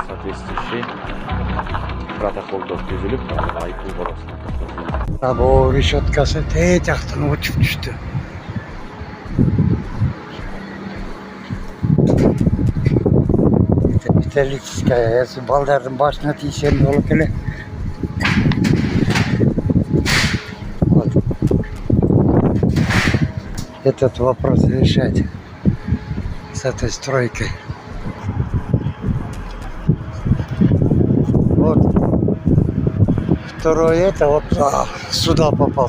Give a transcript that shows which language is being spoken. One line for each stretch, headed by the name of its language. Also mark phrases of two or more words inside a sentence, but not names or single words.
Kyrgyz: Соответствующий протоколдор түзүлүп, айыппул коросуна токтотулат. Або решеткасы те жактан учуп түштү.
Russian: Металлическая, если
Kyrgyz: балдардын башына тийсем болуп эле.
Russian: Вот. Этот вопрос решать с этой стройкой. Вот. Второе это вот сюда попал.